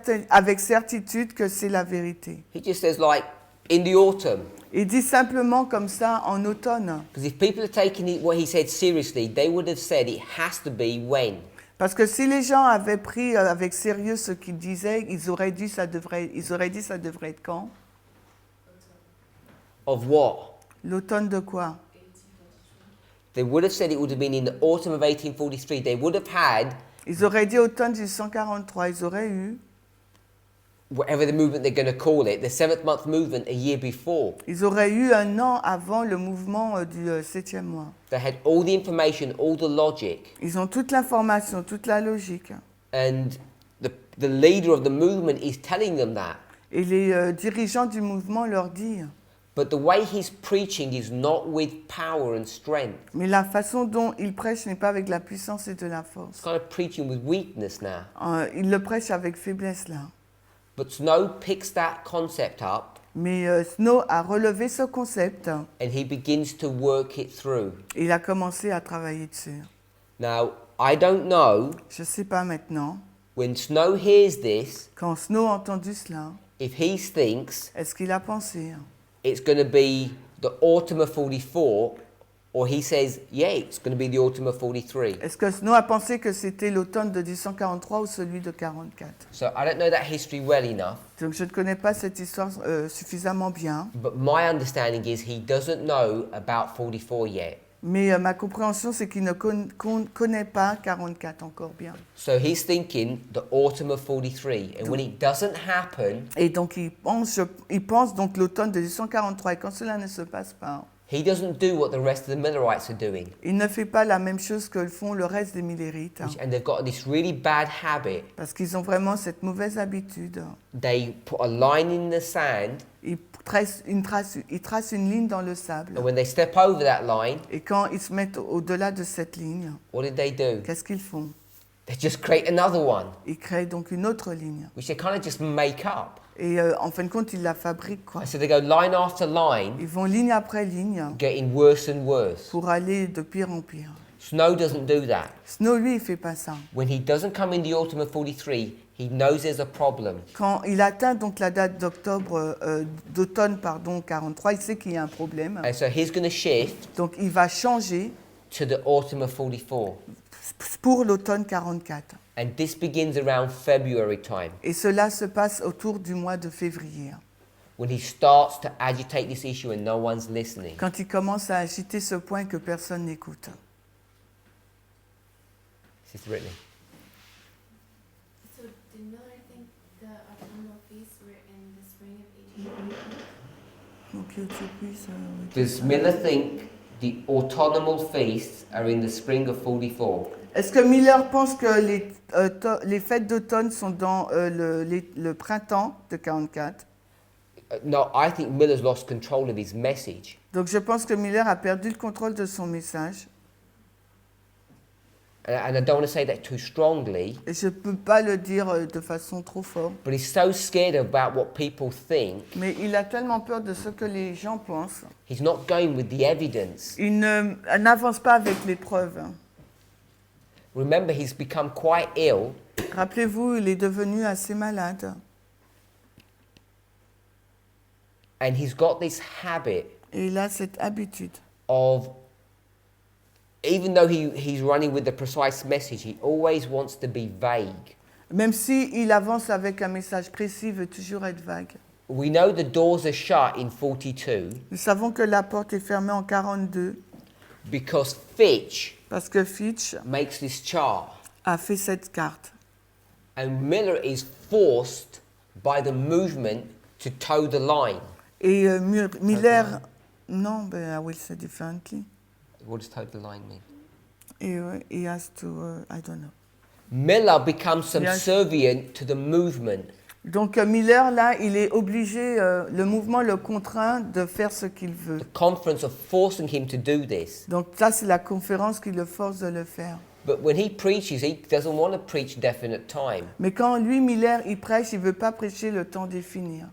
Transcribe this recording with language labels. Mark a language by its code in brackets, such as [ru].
[fr] avec certitude que c'est la vérité. [en] He just says like, in the autumn. [fr] Il dit simplement comme ça en automne. [en] Because if people are taking what he said seriously, they would have said it has to be when. [fr] Parce que si les gens avaient pris avec sérieux ce qu'il disait, ils auraient dit ça devrait être quand? [en] Of what? [fr] L'automne de quoi? [en] They would have said it would have been in the autumn of 1843. They would have had [fr] Ils auraient dit automne 1843, ils auraient eu, [en] whatever the movement they're going to call it, the 7th month movement a year before. [fr] ils auraient eu un an avant le mouvement du 7e mois. [en] They had all the information, all the logic, [fr] Ils ont toute l'information, toute la logique. [en] and the leader of the movement is telling them that. [fr] Et les dirigeants du mouvement leur disent. [en] But the way he's preaching is not with power and strength. [fr] Mais la façon dont il prêche n'est pas avec la puissance et de la [en] It's [fr] force. [en] kind of preaching with weakness now. [fr] Il le prêche avec faiblesse là. [en] But Snow picks that concept up [fr] Mais Snow a relevé ce concept [en] and he begins to work it through. [fr] et il a commencé à travailler dessus. [en] Now, I don't know, [fr] Je ne sais pas maintenant, [en] when Snow hears this, [fr] quand Snow a entendu cela, [en] if he thinks [fr] est-ce qu'il a pensé? [en] it's going to be the autumn of 44, or he says, yeah, it's going to be the autumn of 43. [fr] Est-ce que Snow a pensé que c'était l'automne de 1843 ou celui de 44? [en] So I don't know that history well enough, [fr] Donc je ne connais pas cette histoire suffisamment bien, [en] but my understanding is he doesn't know about 44 yet. [fr] mais ma compréhension c'est qu'il ne connaît pas 44 encore bien. [en] So he's thinking the autumn of 43, and when it doesn't happen, [fr] Et donc il pense donc l'automne de 1843 et quand cela ne se passe pas, [en] he doesn't do what the rest of the Millerites are doing. [fr] il ne fait pas la même chose que font le reste des Millerites. [en] And they've got this really bad habit. [fr] Parce qu'ils ont vraiment cette mauvaise habitude. [en] They put a line in the sand, [fr] Ils tracent une ligne dans le sable. [en] and when they step over that line, [fr] Et quand ils se mettent au-delà de cette ligne, [en] what did they do? [fr] qu'est-ce qu'ils font? [en] They just create another one, [fr] Ils créent donc une autre ligne. [en] which they kind of just make up. [fr] Et en fin de compte, ils la fabriquent, quoi. [en] And so they go line after line, [fr] Ils vont ligne après ligne [en] getting worse and worse. [fr] pour aller de pire en pire. [en] Snow doesn't do that. [fr] Snow, lui, il fait pas ça. [en] When he doesn't come in the autumn of 43, he knows there's a problem. [fr] Quand il atteint donc la date d'automne 43, il sait qu'il y a un problème. [en] And so he's going to shift [fr] Donc il va changer [en] to the autumn of 44. [fr] pour l'automne 44. [en] And this begins around February time, [fr] Et cela se passe autour du mois de février, [en] when he starts to agitate this issue and no one's listening. [fr] quand il commence à agiter ce point que personne n'écoute. [en] Sister Brittany. So did Miller think the autumnal feasts were in the spring of 1844? [fr] Donc, tu puisses, [en] Does Miller think the autumnal feasts are in the spring of 44? [fr] Est-ce que Miller pense que les fêtes d'automne sont dans le printemps de 44? [en] No, I think Miller's lost control of his message. [fr] Donc je pense que Miller a perdu le contrôle de son message. [en] And I don't want to say that too strongly, [fr] Et je ne peux pas le dire de façon trop forte. [en] but he's so scared about what people think, [fr] Mais il a tellement peur de ce que les gens pensent. [en] he's not going with the evidence. [fr] Il n'avance pas avec les preuves. [en] Remember, he's become quite ill, [fr] Rappelez-vous, il est devenu assez malade. [en] and he's got this habit [fr] Et il a cette habitude. [en] of, even though he's running with the precise message, he always wants to be vague. [fr] Même si il avance avec un message précis, il veut toujours être vague. [en] We know the doors are shut in 42 [fr] Nous savons que la porte est fermée en 42 [en] because Fitch [fr] parce que Fitch [en] makes this chart, [fr] a fait cette carte. [en] and Miller is forced by the movement to toe the line. [fr] Et Miller, non, [en] but I will say differently. What does toe the line mean? He has to, I don't know. Miller becomes Yes. subservient to the movement. [fr] Donc Miller, là, il est obligé, le mouvement le contraint de faire ce qu'il veut. [en] The conference are forcing him to do this. [fr] Donc ça, c'est la conférence qui le force de le faire. [en] But when he preaches, he doesn't want to preach definite time. [fr] Mais quand lui, Miller, il prêche, il ne veut pas prêcher le temps défini.